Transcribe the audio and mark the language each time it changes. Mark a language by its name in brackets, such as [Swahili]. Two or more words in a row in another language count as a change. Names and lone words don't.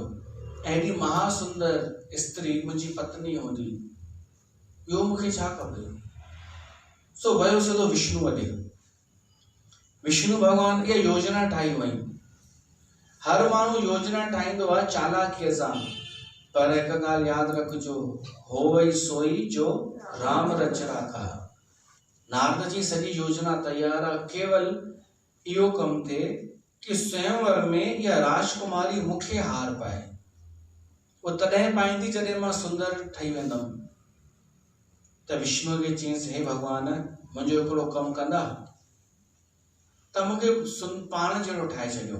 [Sindhi] अहिड़ी महासुंदर स्त्री मुंहिंजी पत्नी हूंदी, ॿियो मूंखे छा खपे। सो वियो सिधो विष्णु वॾे। विष्णु भॻवान इहा योजना ठाही हुई। हर माण्हू योजना ठाहींदो आहे चालाकीअ सां, पर हिकु ॻाल्हि यादि रखिजो, [Hindi] होवई सोई जो राम रच राखा। [Sindhi] नारद जी सॼी योजना तयार आहे, केवल इहो कमु थिए कि स्वयंवर में इहा राजकुमारी मूंखे हार पाए। वो तॾहिं पाईंदी जॾहिं मां सुंदर ठही वेंदुमि। त विष्णु खे चयईंसि, हे भॻवान, मुंहिंजो हिकिड़ो कमु कंदा त मूंखे पाण जहिड़ो ठाहे छॾियो।